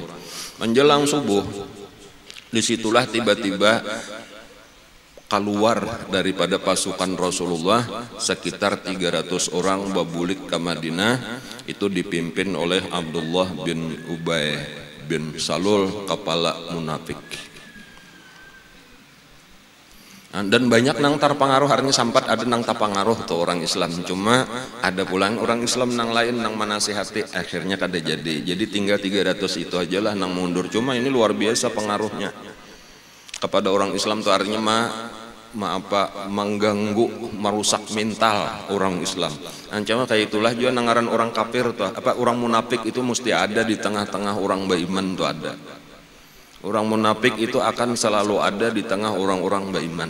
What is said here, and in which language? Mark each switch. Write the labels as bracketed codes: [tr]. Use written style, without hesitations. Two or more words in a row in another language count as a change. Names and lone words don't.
[id] Menjelang subuh disitulah tiba-tiba keluar daripada pasukan Rasulullah sekitar 300 orang babulik ke Madinah, itu dipimpin oleh Abdullah bin Ubay bin Salul, kepala munafik. [bjn] Dan banyak nang terpengaruh, artinya sampat ada nang terpengaruh tuh orang Islam, cuma ada pulang orang Islam nang lain nang menasihati akhirnya kada jadi tinggal 300 itu aja lah nang mundur. [id] Cuma ini luar biasa pengaruhnya kepada orang Islam tuh, artinya mengganggu, merusak mental orang Islam. [bjn] Ancaman kayak itulah juga nangaran orang kafir tuh, orang munafik itu mesti ada di tengah-tengah orang beriman tuh ada. [id] Orang munafik itu akan selalu ada di tengah orang-orang beriman.